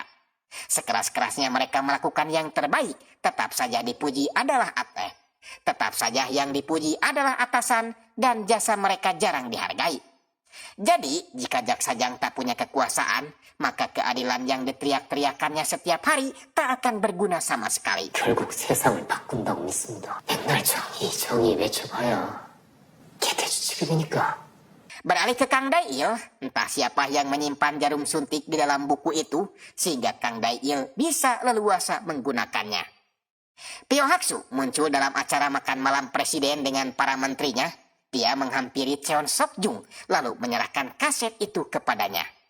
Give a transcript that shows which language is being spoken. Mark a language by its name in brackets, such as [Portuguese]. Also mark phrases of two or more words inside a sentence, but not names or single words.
[Indonesian] Sekeras-kerasnya mereka melakukan yang terbaik, tetap saja dipuji adalah tetap saja yang dipuji adalah atasan, dan jasa mereka jarang dihargai. Jadi, jika Jaksa Jang tak punya kekuasaan, maka keadilan yang diteriak-teriakannya setiap hari tak akan berguna sama sekali. [Korean] 결국 세상을 바꾼다고 믿습니다. 맨날 정의, 정의 외쳐봐야 개돼지집이니까. [Indonesian] Beralih ke Kang Dail, entah siapa yang menyimpan jarum suntik di dalam buku itu, sehingga Kang Dail bisa leluasa menggunakannya. Pyohaksu muncul dalam acara makan malam presiden dengan para menterinya. Dia menghampiri Cheon Sok-jung, lalu menyerahkan kaset itu kepadanya.